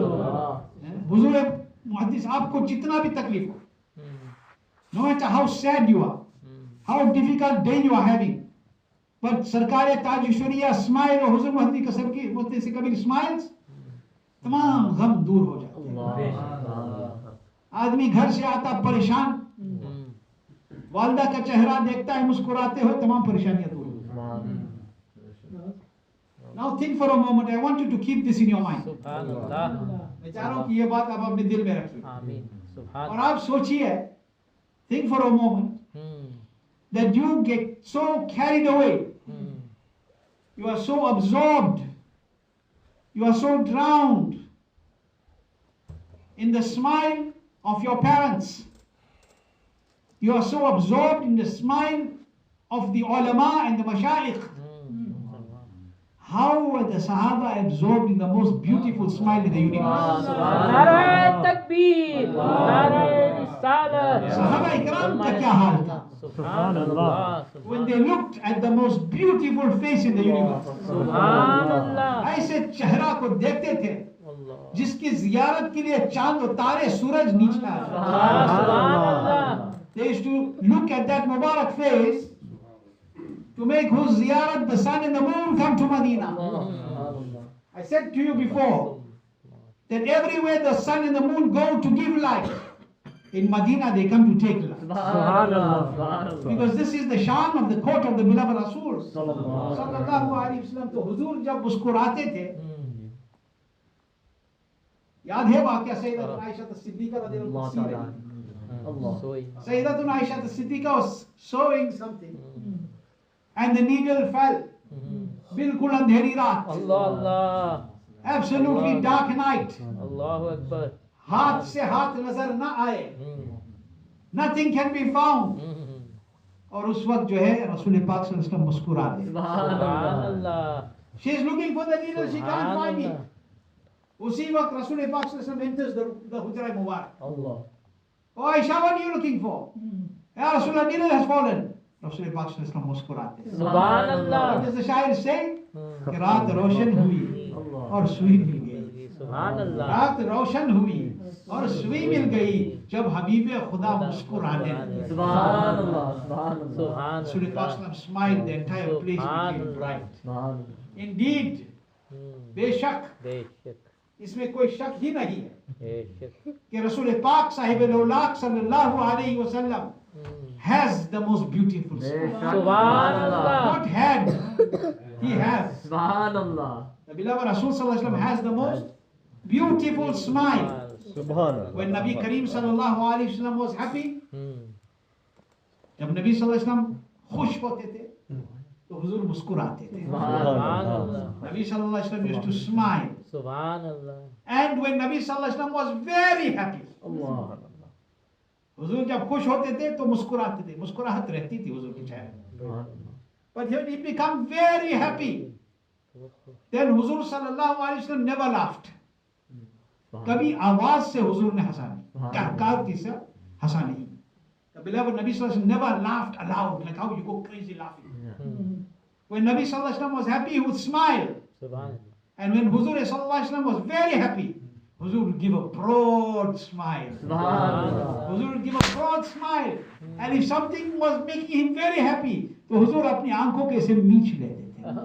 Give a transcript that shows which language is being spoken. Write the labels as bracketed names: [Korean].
[Hindi] Huzur मुहद्दिस आपको जितना भी तकलीफ हो, [English] no matter how sad you are, how difficult day you are having, but [Hindi] सरकार ताजुशरिया स्माइल और हुजूर मुहद्दिस कबीर स्माइल्स, तमाम गम दूर हो जाते हैं। आदमी घर से आता परेशान, वालिदा का चेहरा देखता है मुस्कुराते हुए, तमाम परेशानियां दूर हो जाती हैं। [English] Now think for a moment. I want you to keep this in your mind. [Hindi] मैं चाह रहा हूँ कि ये बात आप अपने दिल में रखिए और आप सोचिए, [English] think for a moment that you get so carried away, you are so absorbed, you are so drowned in the smile of your parents, you are so absorbed in the smile of the Allama and the Mashayikh. How were the Sahaba absorbed in the most beautiful smile in the universe? [Hindi] Sahaba Ikram का क्या हाल था? [English] When they looked at the most beautiful face in the universe, [Hindi] ऐसे चेहरा को देखते थे जिसकी जियारत के लिए चांद और तारे सूरज नीचे आए। [English] They used to look at that Mubarak face to make whose ziyarat the sun and the moon come to Medina. I said to you before that everywhere the sun and the moon go to give light, in Medina they come to take light. Because this is the shan of the court of the beloved Rasul sallallahu alaihi wasallam. [Hindi] तो हुजूर जब मुस्कुराते थे, याद है वाकया सैयदतुना Ayesha Siddiqa रज़ियल्लाहु अन्हा। [English] सैयदतुना Aisha Siddiqa was sewing something and the needle fell. [Hindi] बिल्कुल अंधेरी रात, [English] absolutely dark night, [Hindi] हाथ से हाथ नजर ना आए, [English] nothing can be found. [Hindi] और उस वक्त जो है रसूल पाक सल्लल्लाहु अलैहि वसल्लम मुस्कुरा दे। [English] She is looking for the needle, she can't find it. [Arabic] Subhanallah. [Hindi] उसी वक्त रसूल पाक सल्लल्लाहु अलैहि वसल्लम [English] enters the Hujra Mubarak. [Arabic] Allah. [English] Oh Aisha, what are you looking for? Ya Rasulullah, needle has fallen. [Hindi] Rasul पाक सल्लल्लाहु अलैहि वसल्लम मुस्कुराते हैं. [Arabic] Subhanallah. [English] What does the शायर say? [Hindi] कि रात रोशन हुई [Arabic] Allah. [Hindi] और सुई मिल गई. [Arabic] Subhanallah. [Hindi] रात रोशन हुई और सुई मिल गई जब हबीबे खुदा मुस्कुराने लगे. [Arabic] Subhanallah. Subhanallah. Subhanallah. [English] Rasul पाक सल्लल्लाहु अलैहि वसल्लम smiled, the entire place became bright. [Arabic] Subhanallah. [English] Indeed, बेशक [Hindi] बेशक इसमें कोई शक ही नहीं है बेशक कि रसूल पाक साहिब-ए-लौलाक सल्लल्लाहु अलैहि वसल्लम has the most beautiful smile. [Arabic] Subhanallah. [English] Not had, he has. [Arabic] Subhanallah. [English] The beloved Rasul sallallahu alaihi wasallam has the most beautiful smile. [Arabic] Subhanallah. [English] When Nabi Kareem sallallahu alaihi wasallam was happy, Hmm. [Hindi] जब नबी सल्लल्लाहु अलैहि वसल्लम खुश होते थे तो हुजूर मुस्कुराते थे. [Arabic] Subhanallah. [English] Nabi sallallahu alaihi wasallam used to smile. [Arabic] Subhanallah. [English] And when Nabi sallallahu alaihi wasallam was very happy, [Arabic] Allah. [Hindi] हुजूर जब खुश होते थे तो मुस्कुराते थे. मुस्कुराहट रहती थी हुजूर के चेहरे में. [Arabic] Subhanallah. [English] But when he became very happy, then हुजूर सल्लल्लाहु अलैहि वसल्लम never laughed. [Hindi] कभी आवाज से हुजूर ने हंसा नहीं, कहकार से हंसा नहीं. [English] The beloved Nabi sallallahu alaihi wasallam never laughed aloud like how you go crazy laughing. When Nabi sallallahu alaihi wasallam was happy, he would smile. [Arabic] Subhanallah. [English] And when Huzur sallallahu alaihi wasallam was very happy, Huzur would give a broad smile. [Arabic] Subhanallah. [English] Huzur would give a broad smile. And if something was making him very happy, तो Huzur [Hindi] अपनी आंखों के से मीच लेते थे.